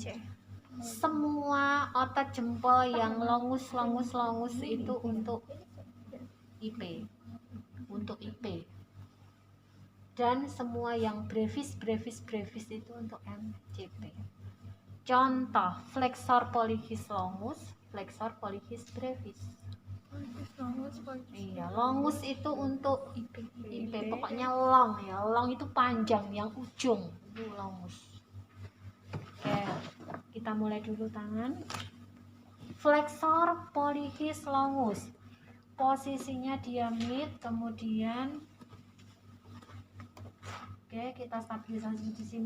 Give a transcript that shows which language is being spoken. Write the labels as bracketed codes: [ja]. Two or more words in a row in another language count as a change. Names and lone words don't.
[id] Semua otot jempol yang longus itu untuk IP. Untuk IP. Dan semua yang brevis itu untuk MCP. Contoh, [la] flexor pollicis longus, flexor pollicis brevis. [id] Iya, longus itu untuk IP. Pokoknya long ya. Long itu panjang, yang ujung itu longus. Oke, kita mulai dulu tangan. [la] Flexor pollicis longus. [id] Posisinya dia mid, kemudian oke, kita stabilisasi di sini.